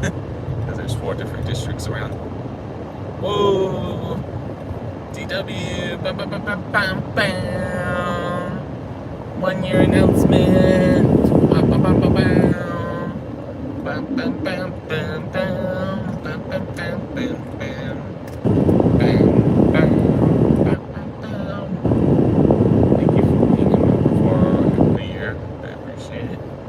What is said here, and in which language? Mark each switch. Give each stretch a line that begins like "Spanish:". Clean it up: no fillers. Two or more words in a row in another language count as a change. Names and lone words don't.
English: Because there's 4 different districts around. Whoa! DW! Bam, bam, bam, bam, bam, bam. 1 year announcement! Bam, bam, bam, bam, bam. Bam, bam, bam, bam, bam. Bam, bam, bam, bam, bam. Bam, bam, bam, bam, bam. Thank you for being a member for the year. I appreciate it.